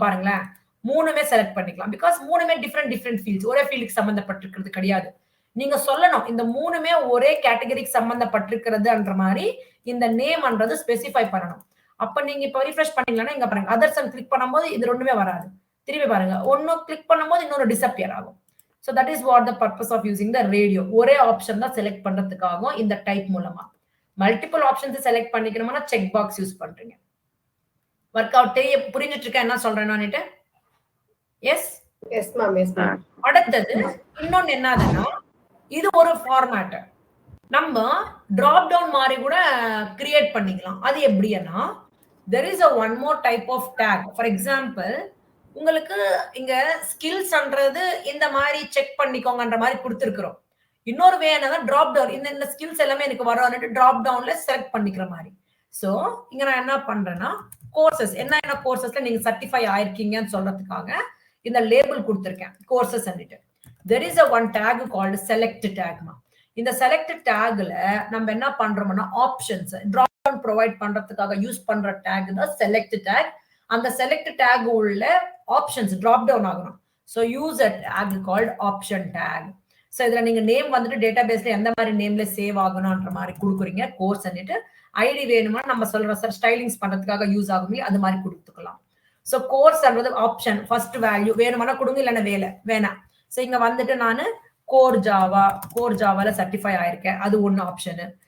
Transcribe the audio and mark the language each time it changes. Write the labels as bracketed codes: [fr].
[ta] பாருங்களேன், 3மே செலக்ட் பண்ணிக்கலாம். Because 3மே different fields, ஒரே ஃபீல்டுக்கு சம்பந்தப்பட்டிருக்கிறது கிடையாது. நீங்க சொல்லணும் இந்த 3மே ஒரே கேட்டகரிக்கு சம்பந்தப்பட்டிருக்கிறதுன்ற மாதிரி இந்த நேம்ன்றது ஸ்பெசிஃபை பண்ணணும். அப்ப நீங்க இப்ப ரிஃப்ரெஷ் பண்ணீங்கன்னா இங்க பாருங்க அதர்ஸ் கிளிக் பண்ணும்போது இது ரெண்டுமே வராது. திரும்பி பாருங்க, ஒன்னு கிளிக் பண்ணும்போது இன்னொரு டிஸப்பியர் ஆகும். [en] So that is what the purpose of using the radio. [ta] ஒரே ஆப்ஷன் தான் செலக்ட் பண்றதுக்காகவும் இந்த டைப் மூலமா. Multiple options select பண்ணிக்கணும்னா check box use பண்றீங்க. ஒர்க் அவுட் புரிஞ்சிட்டு இருக்கேன் என்ன சொல்றேன் நானிட்டு? [en] Yes yes ma'am, yes ma'am. [ta] அடுத்தது இன்னொன்னு என்னதுன்னா இது ஒரு ஃபார்மேட். நம்ம டிராப் டவுன் மாதிரி கூட கிரியேட் பண்ணிக்கலாம். [en] அது எப்படின்னா there is a one more type of tag. [ta] For example, உங்களுக்கு இங்க ஸ்கில்ஸ்ன்றது இந்த மாதிரி செக் பண்ணிக்கோங்கன்ற மாதிரி கொடுத்துருக்கிறோம். இன்னொரு வே என்னன்னா டிராப் டவுன், இந்த ஸ்கில்ஸ் எல்லாமே எனக்கு வரும்னு டிராப் டவுன்ல செலக்ட் பண்ணிக்கிற மாதிரி. சோ இங்க நான் என்ன பண்றேன்னா கோர்சஸ், என்ன கோர்சஸ்ல நீங்க சர்டிஃபை ஆயிருக்கீங்கன்னு சொல்றதுக்காக இந்த லேபிள் கொடுத்துருக்கேன் courses. [en] there is a one tag called select tag. [ta] இந்த select tagல நம்ம என்ன பண்றோம்னா ஆப்ஷன்ஸ் டிராப் டவுன் ப்ரொவைட் பண்றதுக்காக யூஸ் பண்ற tag தான் select tag. அந்த select tag உள்ள ஆப்ஷன்ஸ் டிராப் டவுன் ஆகணும். [en] So use a tag called option tag. [ta] So இதுல நீங்க நேம் வந்துட்டு டேட்டாபேஸ்ல எந்த மாதிரி நேம்ல சேவ் ஆகணும்ன்ற மாதிரி கொடுக்குறீங்க. கோர்ஸ் ஐடி வேணுமா நம்ம சொல்ற ஸ்டைலிங்ஸ் பண்றதுக்காக யூஸ் ஆகும், அது மாதிரி கொடுத்துக்கலாம். சோ கோர்ஸ்ன்றது ஆப்ஷன், ஃபர்ஸ்ட் வேல்யூ வேணுமானா கொடுங்க, இல்லைன்னா வேணாம். சோ இங்க வந்துட்டு நான் கோர் ஜாவால சர்டிஃபை ஆயிருக்கேன், அது ஒன்னு ஆப்ஷன்.